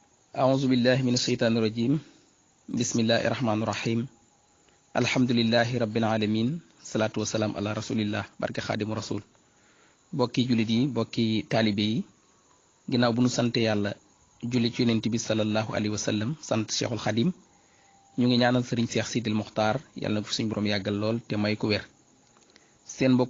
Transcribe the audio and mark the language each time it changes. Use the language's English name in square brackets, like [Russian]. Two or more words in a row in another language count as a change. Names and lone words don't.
[Arabic] أعوذ بالله من الشيطان الرجيم بسم الله الرحمن الرحيم الحمد لله رب العالمين صلاة والسلام على رسول الله [Wolof] barke Xaadimu Rasul bokki jullit yi bokki taalibe yi ginnaaw bu nu sante yàlla julli ci yonent bi [Arabic] صلى الله عليه وسلم [Wolof] sant Cheikhul Xadim ñu ngi ñaanal sëriñ Cheikh Sidil Muxtaar yàlla na ko suñu borom yàggal lool te may ko wér seen mbokku